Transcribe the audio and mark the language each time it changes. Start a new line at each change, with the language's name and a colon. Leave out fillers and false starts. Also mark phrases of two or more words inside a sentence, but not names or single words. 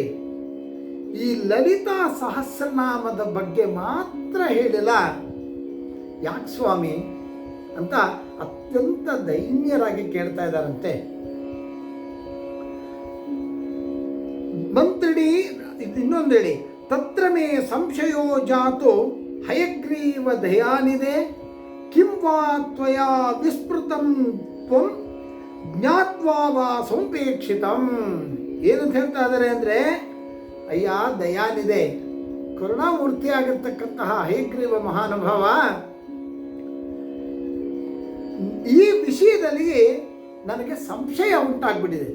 Kannada: ಈ ಲಲಿತಾ ಸಹಸ್ರನಾಮದ ಬಗ್ಗೆ ಮಾತ್ರ ಹೇಳಿಲ್ಲ, ಯಾಕೆ ಸ್ವಾಮಿ ಅಂತ ಅತ್ಯಂತ ದೈನ್ಯರಾಗಿ ಕೇಳ್ತಾ ಇದ್ದಾರಂತೆ. ಮಂತ್ರಿಣಿ ಇನ್ನೊಂದು ಹೇಳಿ,
Sanskrit: ತತ್ರ ಮೇ ಸಂಶಯೋ ಜಾತು ಹಯಗ್ರೀವ ದಯಾನಿದೆ ಕಿಂ ವಾ ತ್ವಯಾ ವಿಸ್ಮೃತಂ ತ್ವಂ ಜ್ಞಾತ್ವಾ ವಾ ಸಂಪೇಕ್ಷಿತಂ.
Kannada: ಏನಂತ ಹೇಳ್ತಾ ಇದ್ದಾರೆ ಅಂದರೆ, ಅಯ್ಯ ದಯಾನಿದೆ, ಕರುಣಾಮೂರ್ತಿ ಆಗಿರ್ತಕ್ಕಂತಹ ಹಯಗ್ರೀವ ಮಹಾನುಭಾವ, ಈ ವಿಷಯದಲ್ಲಿ ನನಗೆ ಸಂಶಯ ಉಂಟಾಗ್ಬಿಟ್ಟಿದೆ.